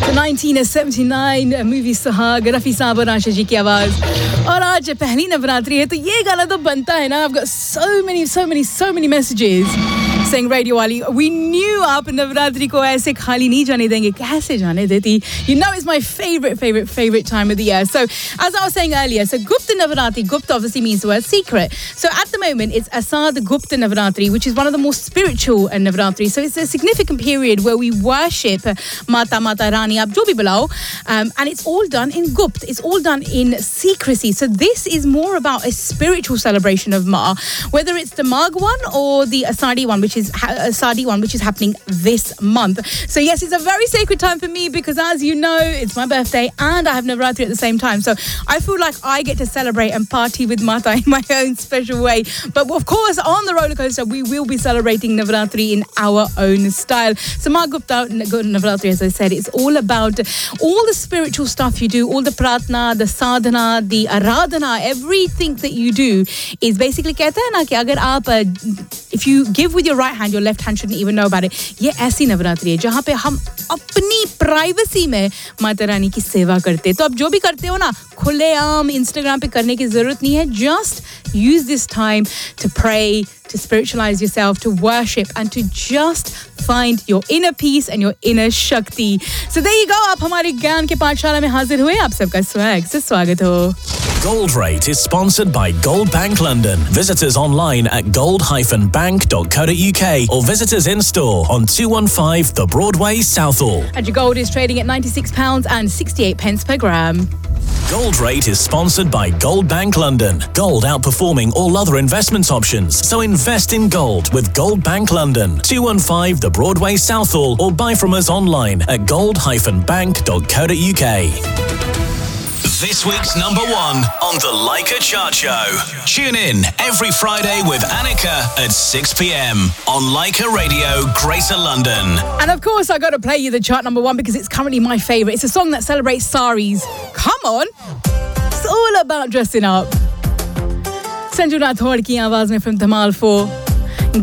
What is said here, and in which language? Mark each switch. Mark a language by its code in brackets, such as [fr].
[hi] 1979 movie सुहाग रफी साहब और आशा जी की आवाज और आज पहली नवरात्रि है तो ये गाना तो बनता है ना. [en] I've got so many messages saying radio [hi] वाली [en] we knew [hi] आप नवरात्रि को ऐसे खाली नहीं जाने देंगे कैसे जाने देती [en] you know it's my favorite time of the year. So as I was saying earlier, so gupta navratri, gupta obviously means the word secret, so at the moment it's asad gupta navratri, which is one of the most spiritual navratri. So it's a significant period where we worship mata rani [hi] aap jo bhi bulao, [en] and it's all done in gupta, it's all done in secrecy. So this is more about a spiritual celebration of ma, whether it's the mag one or the asadi one, which is Asadi one, which is happening this month. So yes, it's a very sacred time for me because as you know, it's my birthday and I have Navratri at the same time. So I feel like I get to celebrate and party with Mata in my own special way. But of course, on the roller coaster, we will be celebrating Navratri in our own style. So Ma Gupta Navratri, as I said, it's all about all the spiritual stuff you do, all the pratna, the sadhana, the aradhana, everything that you do is basically [hi] kehte hai na ki agar aap, [en] if you give with your right hand, your left hand shouldn't even know about it. [hi] ये ऐसी नवरात्रि है जहाँ पे हम अपनी privacy में माता रानी की सेवा करते. तो अब जो भी करते हो ना, खुले आम इंस्टाग्राम पे करने की ज़रूरत नहीं है. [en] Just use this time to pray, to spiritualize yourself, to worship, and to just find your inner peace and your inner shakti. So there you go, [hi] आप हमारी ज्ञान के पाठशाला में हाज़िर हुए, आप सबका swag से स्वागत हो. [en] Gold Rate is sponsored by Gold Bank London. Visit us online at gold-bank.co.uk or visit us in store on 215 The Broadway, Southall. And your gold is trading at £96.68 per gram. Gold Rate is sponsored by Gold Bank London. Gold outperforming all other investment options. So invest in gold with Gold Bank London. 215 The Broadway, Southall or buy from us online at gold-bank.co.uk. This week's number one on the Leica Chart Show. Tune in every Friday with Annika at 6 p.m. on Leica Radio, Greater London. And of course, I got to play you the chart number one because it's currently my favourite. It's a song that celebrates saris. Come on, it's all about dressing up. [hi] Sanjana थोर की आवाज़ में from धमाल 4.